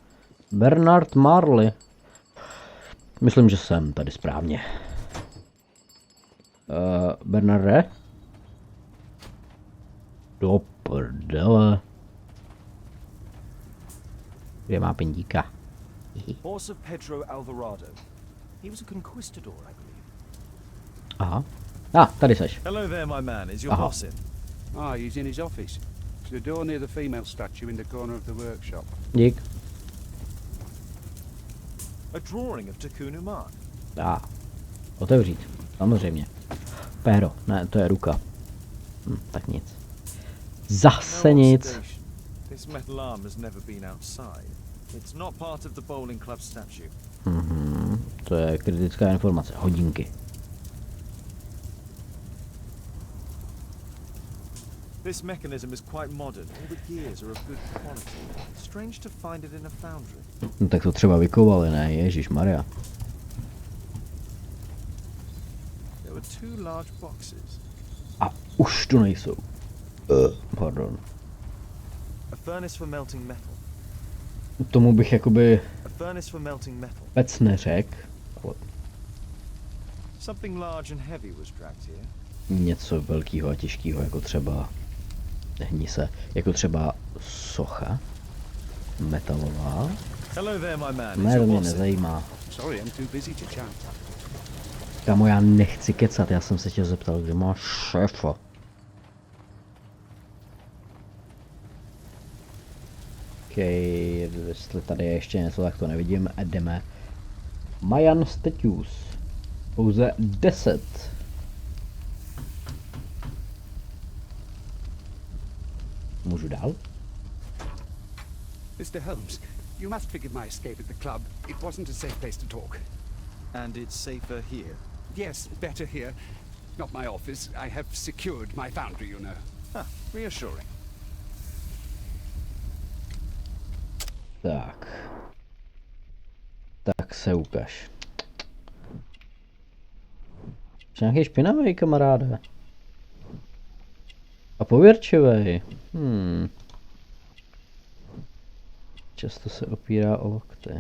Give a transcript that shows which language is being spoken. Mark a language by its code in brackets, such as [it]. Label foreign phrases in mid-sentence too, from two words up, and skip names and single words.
[cs] Bernard Marley. Myslím, že jsem tady správně. Bernarde? Do prdele. Kde má pendíka? [en] Horse of Pedro Alvarado. He was a conquistador, I believe. [cs] Aha. Tady seš. [en] Hello there, my man. Is your boss in? Ah, he's in his office. It's the door near the female statue in the corner of the workshop. [cs] Dík. [en] A drawing of Takunu Man. [cs] Otevřít. Samozřejmě. Péro. Ne, to je ruka. Tak nic. Zase nic. [en] This metal arm has never been outside. It's not part of the bowling club statue. [cs] To je kritická informace. Hodinky. [en] This mechanism is quite modern. All the gears are of good quality. Strange to find it in a foundry. [cs] No tak to třeba vykovali, ne? Ježišmarja. [en] There were two large boxes. [cs] A už tu nejsou. Pardon. [en] A furnace for melting metal. [cs] Tomu bych jakoby [en] A furnace for melting metal. [cs] vůbec neřekl. [en] Something large and heavy was dragged here. [cs] Něco velkého a těžkého, jako třeba hnise, jako třeba socha metalová. [en] Hello there, my man. [cs] Ne, to mě nezajímá. [en] Sorry, I'm too busy to chat. [cs] Kamo, já nechci kecat, já jsem se tě zeptal, kde máš šéfa. Okej, jestli tady je ještě něco, tak to nevidím. Jdeme. Mayan Statues. Pouze 10. Můžu dál? [en] Mr. Holmes, you must forgive my escape at the club. It wasn't a safe place to talk. And it's safer here. Yes, better here. Not my office. I have secured my foundry, you know. Reassuring. [cs] Tak. Tak se ukaž. Jsi nějaký špinavý, kamaráde. A pověrčivej. Často se opírá o lokty.